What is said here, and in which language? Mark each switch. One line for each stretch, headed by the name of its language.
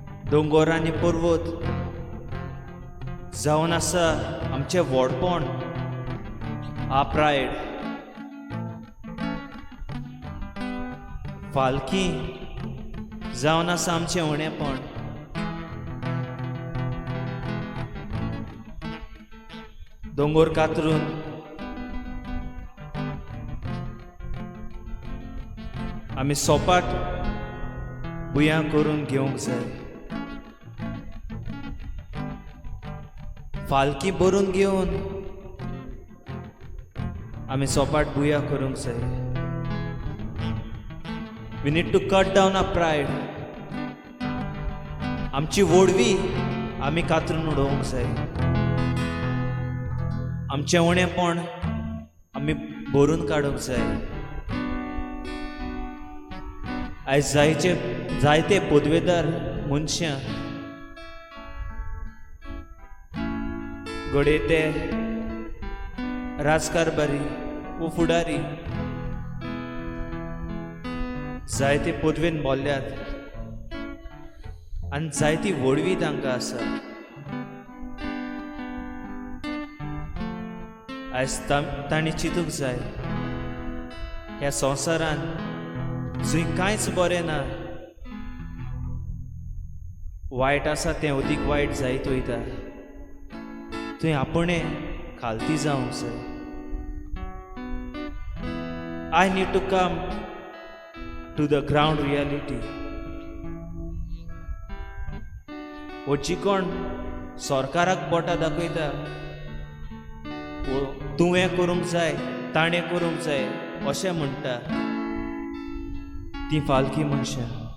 Konkani: दोंगर आनी पर्वत जावन आसा आमचें व्हडपण, आ प्रायड. फालकी जावन आसा आमचें उणेपण. दोंगर कातरून आमी सोपाट बुयां करून घेवंक जाय. फालकी भरून घेवन आमी सोपाट बुयां करूंक जाय.
English: We need to cut down our pride.
Konkani: आमची वडवी आमी कातरून उडोवंक जाय. आमचें उणेपण आमी भरून काडूंक जाय. आयज जायते पदवेदार मनशां घडये ते राजकारबारी व फुडारी जायते पदवेन बोल्ल्यात आनी जायती वडवी तांकां आसा. आयज तांणी चिंतूंक जाय ह्या संवसारान जंय कांयच बरें ना, वायट आसा तें अदीक वायट जायत वयता, थंय आपणें खालती जावंक जाय.
English: I need to come to the ground reality.
Konkani: जी कोण सरकाराक बोटां दाखयता, तुवें करूंक जाय, ताणें करूंक जाय अशें म्हणटा, ती फालकी मनशां.